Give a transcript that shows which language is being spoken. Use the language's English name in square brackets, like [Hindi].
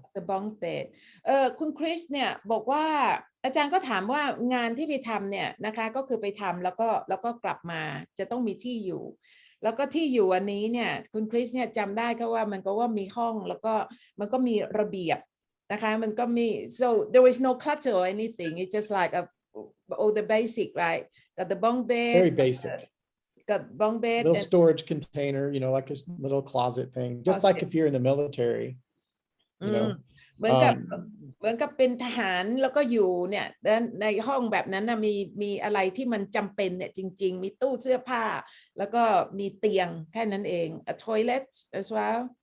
[English] the bunk bed [Thai] คุณคริสเนี่ยบอกว่าอาจารย์ก็ถามว่างานที่ไปทำเนี่ยนะคะก็คือไปทำแล้วก็กลับมาจะต้องมีที่อยู่แล้วก็ที่อยู่อันนี้เนี่ยคุณคริสเนี่ยจำได้ก็ว่ามันก็ว่ามีห้องแล้วก็มันก็มีระเบียบนะคะมันก็มี [English] so there is no clutter or anything it's just like all the basic right got the bunk bed Very basic. got bunk bed Little and storage container, like a little closet thing, just like if you're in the military, [Thai] เหมือนกับเป็นทหารแล้วก็อยู่เนี่ยในห้องแบบนั้นนะมีอะไรที่มันจำเป็นเนี่ยจริงๆมีตู้เสื้อผ้าแล้วก็มีเตียงแค่นั้นเอง [English] a toilet as well